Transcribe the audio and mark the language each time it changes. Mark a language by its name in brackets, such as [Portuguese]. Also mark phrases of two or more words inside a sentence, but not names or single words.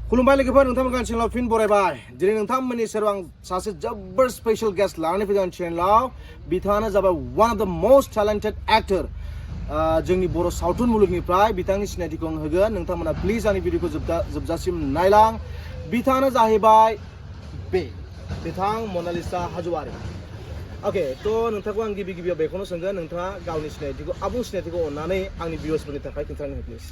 [Bodo] खुलुमबाय लोगोफोर नोंथांमोनखौ चेनेलाव फिन बरायबाय दिनै नोंथांमोननि सेराव आं सासे जोबोर स्पेशल गेस्ट लानानै फैदों चेनेलाव बिथाङानो जाबाय [English] one of the most talented actor [Bodo] जोंनि बर' सावथुन मुलुगनिफ्राय बिथांनि सिनायथिखौ आं होगोन नोंथांमोना प्लिज आंनि भिडिअखौ जोबजासिम नायलां बिथाङानो जाहैबाय बिथां मनालिसा हाज'वारि ओके तो नोंथांखौ आं गिबियाव बेखौनो सोंगोन नोंथाङा गावनि सिनायथिखौ आबुं सिनायथिखौ अननानै आंनि भिउअर्सफोरनि थाखाय खिन्थानो हो प्लिज